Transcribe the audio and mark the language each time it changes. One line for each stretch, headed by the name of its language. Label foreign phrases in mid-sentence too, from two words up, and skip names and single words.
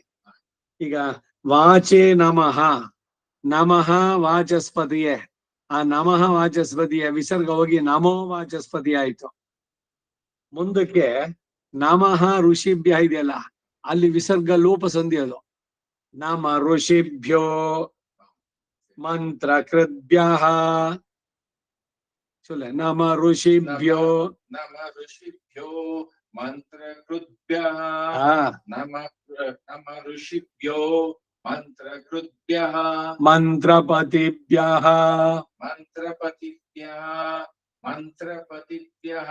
Kannada: ಈಗ
Sanskrit: ವಾಚೆ ನಮಃ, ನಮಃ ವಾಚಸ್ಪತಿಯೇ,
Kannada: ಆ ನಮಃ ವಾಚಸ್ಪತಿಯ ವಿಸರ್ಗ ಹೋಗಿ
Sanskrit: ನಮೋ ವಾಚಸ್ಪತಿ
Kannada: ಆಯ್ತು. ಮುಂದಕ್ಕೆ
Sanskrit: ನಮಃ ಋಷಿಭ್ಯ
Kannada: ಇದೆಯಲ್ಲ, ಅಲ್ಲಿ ವಿಸರ್ಗ ಲೋಪ ಸಂಧಿ, ಅದು
Sanskrit: ನಮ ಋಷಿಭ್ಯೋ ಮಂತ್ರ ಕೃದ್ಭ್ಯ. चले नम ऋषिभ्यो नम ऋषिभ्यो मंत्रकृद्भ्यः नम ऋषिभ्यो मंत्रकृद्भ्यः मंत्रपतिभ्यः मंत्रपतिभ्यः